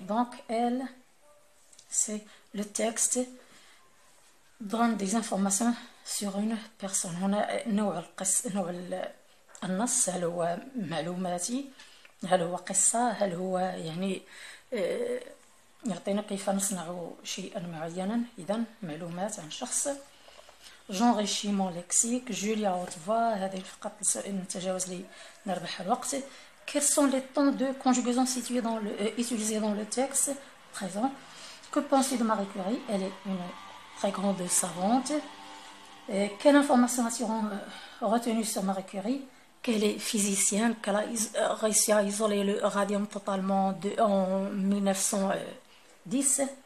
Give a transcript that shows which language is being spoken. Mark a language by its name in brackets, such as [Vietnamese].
[French] Donc, c'est le texte donne des informations sur une personne. [Arabic] هنا نوع النص، هل هو معلوماتي، هل هو قصة، هل هو يعني يعطينا كيف نصنع شيئا معينا. إذن معلومات عن شخص. [French] J'enrichis lexique. Julia haute voix. [Arabic] هذه الفقرة نتجاوز لنربح الوقت. [French] Quels sont les temps de conjugaison utilisés dans le texte présent? Que penses-tu de Marie Curie? Elle est une très grande savante. Quelle information as-tu retenue sur Marie Curie? Qu'elle est physicienne, qu'elle a réussi à isoler le radium totalement en 1910.